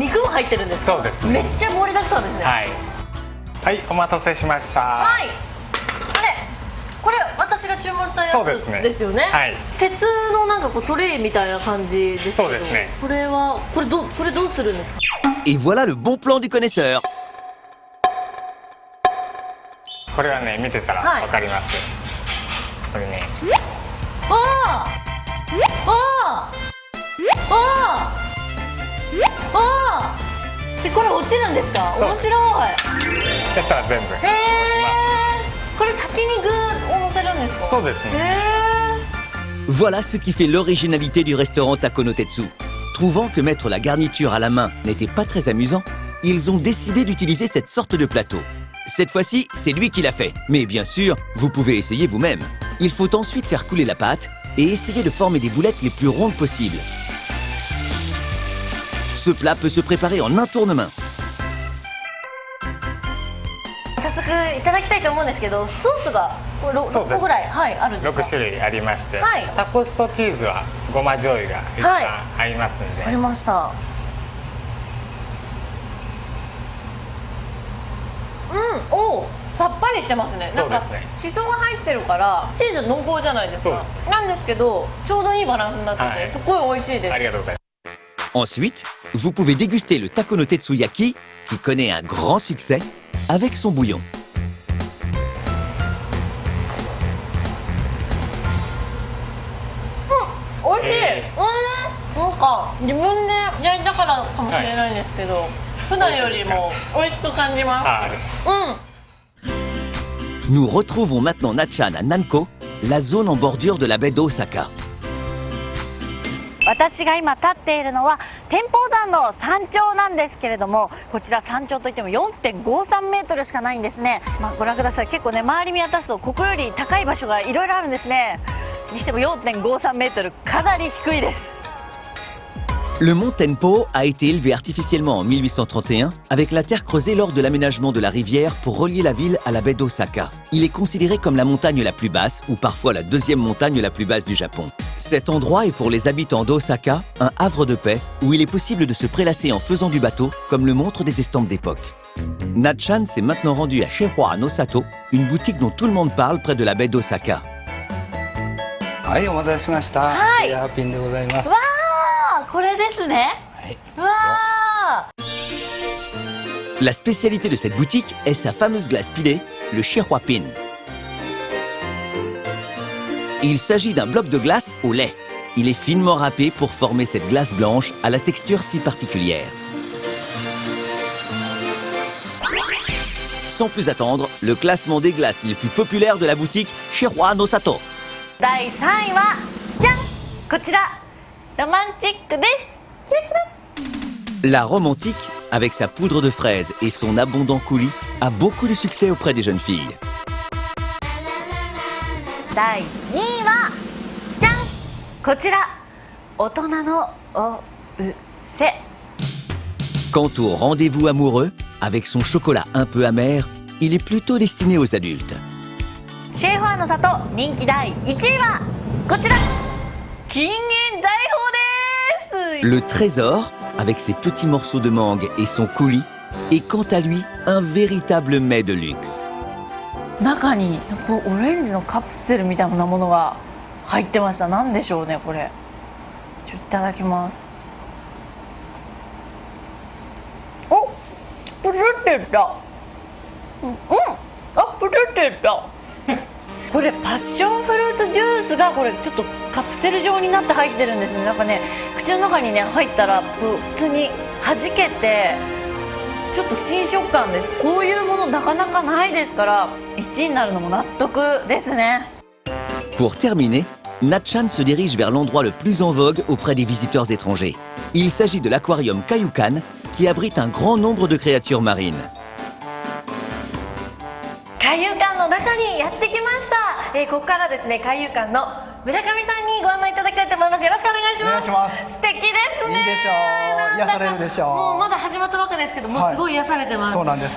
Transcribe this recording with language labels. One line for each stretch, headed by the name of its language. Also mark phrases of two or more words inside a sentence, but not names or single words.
Japanese: 肉も入ってるんですか？そうですね。めっちゃ盛りだくさんですね。はい、はい、お待たせしました。はい、これ私が注文したやつですよね。はい、鉄のなんかこうトレイみたいな感じですけど、そうですね。これどうするんですか？
French: Et voilà le bon plan du connaisseur.
Japanese: これはね、見てたらわかります。これね。でこれ落ちるんですか？面白い。やったら全部。これ先に具を乗せるんですか？そうですね。
French: Voilà ce qui fait l'originalité du restaurant Takonotetsu. Trouvant que mettre la garniture à la main n'était pas très amusant, ils ont décidé d'utiliser cette sorte de plateau. Cette fois-ci, c'est lui qui l'a fait. Mais bien sûr, vous pouvez essayer vous-même. Il faut ensuite faire couler la pâte et essayer de former des boulettes les plus rondes possibles. Ce plat peut se préparer en un tournement.
Japanese: 早速いただきたいと思うんですけど、ソースが6個ぐらい、あるんですか？ 6種類ありまして、タコしそチーズはごま醤油が一番合いますんで。ありました。さっぱりしてますね。なんかしそが入ってるからチーズ濃厚じゃないですか。なんですけどちょうどいいバランスになっててすごい美味しいです。ありがとうございます。
French: Ensuite, vous pouvez déguster le Takonotetsu Yaki, qui connaît un grand succès, avec son bouillon.
Japanese: 美味しい。なんか自分で焼いたからかもしれないんですけど、普段よりも美味しく感じます。
French: Nous retrouvons maintenant Natchan à Nanko, la zone en bordure de la baie d'Osaka.
Japanese: 私が今立っているのは天保山の山頂なんですけれども、こちら山頂といっても 4.53 メートルしかないんですね。ご覧ください。結構ね、周り見渡すとここより高い場所がいろいろあるんですね。にしても 4.53 メートル、かなり低いです。
French: Le mont Tenpo a été élevé artificiellement en 1831 avec la terre creusée lors de l'aménagement de la rivière pour relier la ville à la baie d'Osaka. Il est considéré comme la montagne la plus basse ou parfois la deuxième montagne la plus basse du Japon. Cet endroit est pour les habitants d'Osaka un havre de paix où il est possible de se prélasser en faisant du bateau comme le montrent des estampes d'époque. Natchan s'est maintenant rendu à Sheihua Nosato, une boutique dont tout le monde parle près de la baie d'Osaka.
Japanese: はい、お待たせしました。はい、シェアピンでございます。わー、これですね。はい、わー。
French: La spécialité de cette boutique est sa fameuse glace pilée, le Sheihua Pin. Il s'agit d'un bloc de glace au lait. Il est finement râpé pour former cette glace blanche à la texture si particulière. Sans plus attendre, le classement des glaces les plus populaires de la boutique Sheihua Nosato.
Japanese: 第3位はじゃん、こちらロマンチックです。キラキラ。
French: La romantique, avec sa poudre de fraise et son abondant coulis, a beaucoup de succès auprès des jeunes filles.
Japanese: 第2位はじゃん、こちら大人のおうせ。
French: Quant au rendez-vous amoureux, avec son chocolat un peu amer, il est plutôt destiné aux adultes.
Japanese: シェイファーの里人気第1位はこちら金銀財宝です。
French: Le trésor, avec ses petits morceaux de mangue et son coulis, est quant à lui un véritable mets de luxe.
Japanese: 中にこうオレンジのカプセルみたいなものが入ってました。なんでしょうねこれ。ちょっといただきます。お、プルって言った。あ、プルって言った。これパッションフルーツジュースがこれちょっとカプセル状になって入ってるんですね。なんかね、口の中にね入ったらこう普通に弾けてちょっと新食感です。こういうものなかなかないですから1位になるのも納得ですね。
French: Pour terminer, Natchan se dirige vers l'endroit le plus en vogue auprès des visiteurs étrangers. Il s'agit de l'aquarium Kaiyukan, qui abrite un grand nombre de créatures marines.
Japanese: 海遊館の中にやってきました。ここからですね、海遊館の村上さんにご案内いただきたいと思います。よろしくお願いします。お願いします。素敵ですね。いいでしょう。癒されるでしょう。もうまだ始まったばっかですけど、もうすごい癒されてます。そうなんです。